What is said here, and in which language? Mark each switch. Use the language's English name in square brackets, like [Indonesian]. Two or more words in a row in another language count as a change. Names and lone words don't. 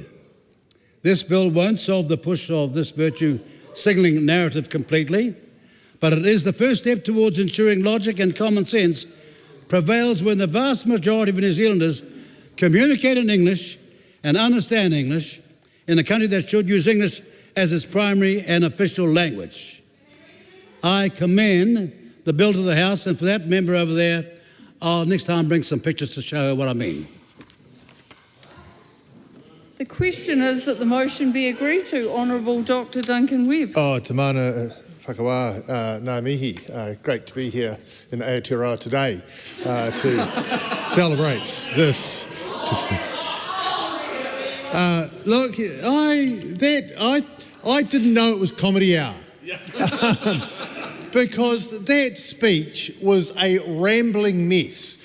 [English] This bill won't solve the push of this virtue signalling narrative completely, but it is the first step towards ensuring logic and common sense prevails when the vast majority of New Zealanders communicate in English and understand English in a country that should use English as its primary and official language. I commend the bill to the House, and for that member over there, I'll next time bring some pictures to show what I mean. The question is that the motion be agreed to. Honourable Dr. Duncan Webb. [Māori] Te mana whakawā ngā mihi. [English] Great to be here in Aotearoa today to celebrate this. Look, I didn't know it was comedy hour. Because that speech was a rambling mess.